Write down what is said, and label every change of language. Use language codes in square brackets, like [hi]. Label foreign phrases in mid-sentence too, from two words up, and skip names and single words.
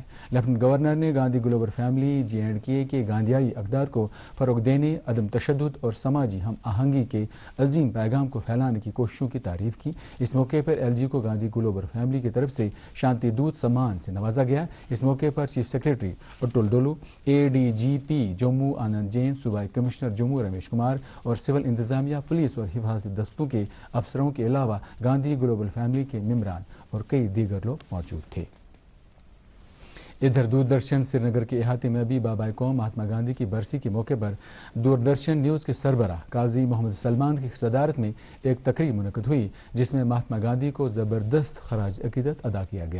[ur] لیفٹیننٹ گورنر نے گاندھی گلوبل فیملی JNK کے گاندھیائی اقدار کو فروغ دینے، عدم تشدد اور سماجی ہم آہنگی کے عظیم پیغام کو پھیلانے کی کوششوں کی تعریف کی۔ اس موقع پر LG کو گاندھی گلوبل فیملی کی طرف سے شانتی دودت سمان سے نوازا گیا۔ اس موقع پر چیف سیکریٹری اٹل ڈولو، ADGP جموں آنند جین، صوبائی کمشنر جموں رمیش کمار اور سول انتظامیہ، پولیس اور حفاظتی دستوں کے افسروں کے علاوہ گاندھی گلوبل فیملی کے ممبران اور کئی دیگر لوگ موجود تھے۔ ادھر دوردرشن سری نگر کے احاطے میں بھی بابائے قوم مہاتما گاندھی کی برسی کے موقع پر دوردرشن نیوز کے سربراہ قاضی محمد سلمان کی صدارت میں ایک تقریب منعقد ہوئی، جس میں مہاتما گاندھی کو زبردست خراج عقیدت ادا کیا گیا۔